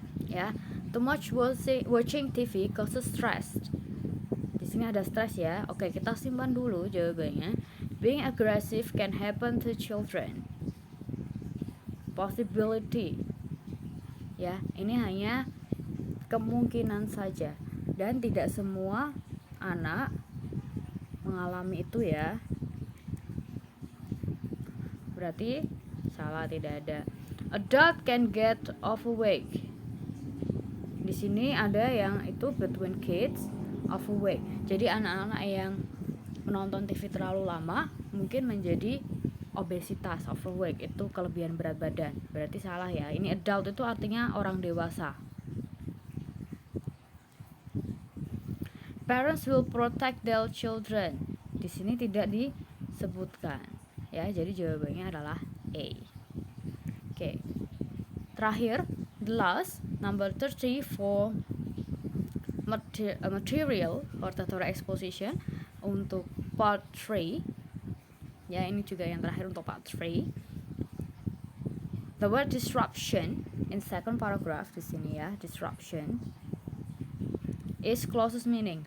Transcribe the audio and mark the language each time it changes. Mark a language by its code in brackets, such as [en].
[en] Ya, too much watching TV causes stress. [id] Di sini ada stress ya. Oke, kita simpan dulu jawabannya. [en] Being aggressive can happen to children. Possibility. [id] Ya, ini hanya kemungkinan saja dan tidak semua anak mengalami itu ya. Berarti salah, tidak ada. [en] Adult can get overweight. [id] Di sini ada yang itu [en] between kids overweight. [id] Jadi anak-anak yang menonton TV terlalu lama mungkin menjadi obesitas, overweight itu kelebihan berat badan. Berarti salah ya. Ini adult itu artinya orang dewasa. [en] Parents will protect their children. [id] Di sini tidak disebutkan ya. Jadi jawabannya adalah A. Oke. Terakhir, [en] the last number 30 for material hortatory exposition untuk part 3. [id] Ya, ini juga yang terakhir untuk part 3. [en] The word disruption in second paragraph [id] di sini ya, [en] disruption is closest meaning.